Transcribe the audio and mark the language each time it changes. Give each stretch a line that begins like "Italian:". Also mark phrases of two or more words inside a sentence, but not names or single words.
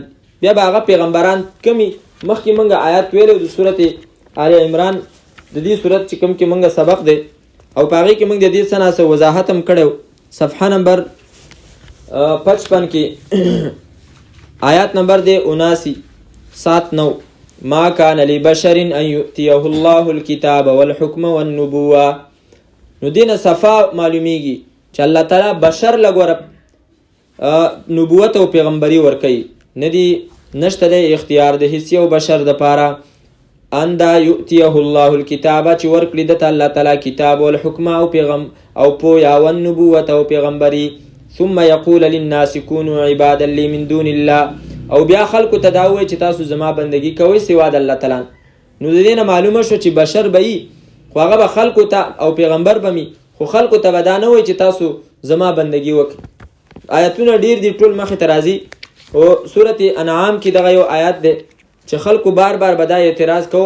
Pashto: بیا به هغه پیغمبران کمی مخکې موږ آیات ویلو د سورت آل عمران د دې سورت چې کوم کې موږ سبق دی او په هغې کې موږ د دې څه ناسه وضاحت هم کړی. صفحه نمبر 55 کې آیات نمبر دی 79
Arabic: ما كان لبشر ان يؤتيه الله الكتاب والحكم والنبوة.
Pashto: نو دینه صفا معلومیږي چې الله تعالی بشر لګوره نبوت او پیغمبري ورکوي، ندی نشته د اختیار د هیڅ یو بشر د پاره ان دا
Arabic: یؤتیه الله الکتاب
Pashto: چې ورکړي د الله تعالی کتاب او الحکم او پیغام او پویا او نبوت او پیغمبري.
Arabic: ثم يقول للناس كونوا عبادا لي من دون الله.
Pashto: او بیا خلکو ته دا وایي چې تاسو زما بندگی کوئ سوا د الله تعالی. نو د دې نه معلومه شو چې بشر به وي خو هغه به خلکو ته او پیغمبر به وي خو خلکو ته به دا نه وایي چې تاسو زما بندگی وکړئ. آیتونه ډیر دي ټول مخې ته راځي. او سورت انعام کې دغه یو آیات دی چې خلکو بار بار به دا اعتراض کوو.